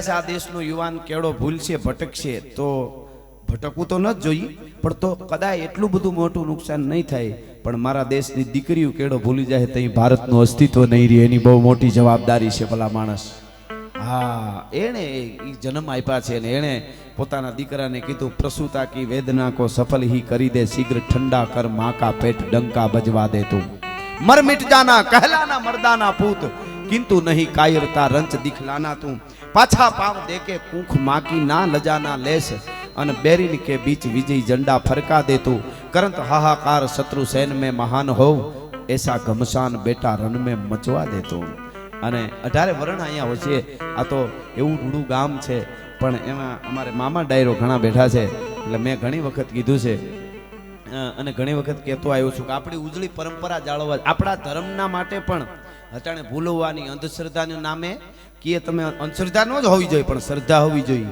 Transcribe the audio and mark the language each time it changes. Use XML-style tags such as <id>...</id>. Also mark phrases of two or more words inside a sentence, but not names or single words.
<gu>આ દેશનો યુવાન કેળો ભૂલશે ભટકશે તો ભટકવું તો ન જ જોઈએ પણ તો કદાચ એટલું બધું મોટું નુકસાન નહીં થાય પણ મારા દેશની દીકરીઓ કેળો ભૂલી જાય તો ભારતનું અસ્તિત્વ નહીં રહે એની બહુ મોટી જવાબદારી છે ભલા માણસ હા એણે જન્મ આપ્યા છે ને એણે પોતાના દીકરાને</gu> <hi>કીધું प्रसूता की वेदना को सफल ही करी दे शीघ्र ठंडा कर मां का पेट डंका बजवा दे तू मर मिट जाना कहलाना मर्दाना पूत किंतु नहीं कायरता रंच दिखलाना तू पाछा पाव देके कूख मां की ना लजाना लेस अन बैरिन के बीच विजय झंडा फरका दे तू करंत हाहाकार शत्रु सैन में महान हो ऐसा घमसान बेटा रण में मचवा दे तू</hi> <gu>અને 18 વરણ અહીંયા હોય છે. આ તો એવું રૂડું ગામ છે, પણ એમાં અમારે મામા ડાયરો ઘણા બેઠા છે. એટલે મેં ઘણી વખત કીધું છે અને ઘણી વખત કહેતો આવ્યો છું કે આપણી ઉજળી પરંપરા જાળવવા, આપણા ધર્મના માટે પણ અટાણે ભૂલવાની અંધશ્રદ્ધાના નામે કે તમે અંધશ્રદ્ધા ન જ હોવી જોઈએ, પણ શ્રદ્ધા હોવી જોઈએ.</gu>